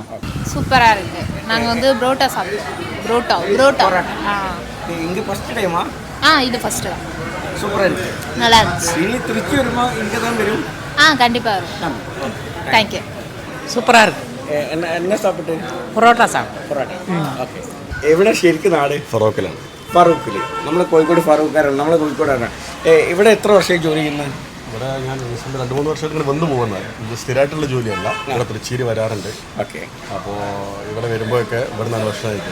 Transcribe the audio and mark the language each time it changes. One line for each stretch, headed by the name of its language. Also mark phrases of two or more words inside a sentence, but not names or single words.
Tamil: சூப்பராக இருக்குது. நாங்கள் வந்து புரோட்டா சாப்பிடுவோம். புரோட்டா. இங்கே
English: first time?
Tamil: இது ஃபஸ்ட்டு தான். சூப்பராக இருக்குது, நல்லா இருந்துச்சு. இனி திருச்சி வருமா? இங்கே தான் வரும். கண்டிப்பாக வரும். தேங்க்யூ. சூப்பராக இருக்குது. என்ன சாப்பிட்டு?
Malayalam: പൊറോട്ട പൊറോട്ട. ഓക്കെ. എവിടെ ശരിക്കും നാട്? ഫറോക്കിലാണ്. ഫറൂഖിൽ. നമ്മൾ കോഴിക്കോട് ഫറൂഖുകാരാണ്. നമ്മൾ കോഴിക്കോടാണ്. ഇവിടെ എത്ര വർഷമായി ജോലി ചെയ്യുന്നത്? ഇവിടെ ഞാൻ 2-3 വർഷമായിട്ട് ഇങ്ങനെ വന്നു പോകുന്നത്. ഇത് സ്ഥിരമായിട്ടുള്ള ജോലിയല്ല. ഇവിടെ തൃശ്ശൂർ വരാറുണ്ട്. ഓക്കെ. അപ്പോൾ ഇവിടെ വരുമ്പോഴൊക്കെ ഇവിടെ 4 വർഷമായിട്ട്.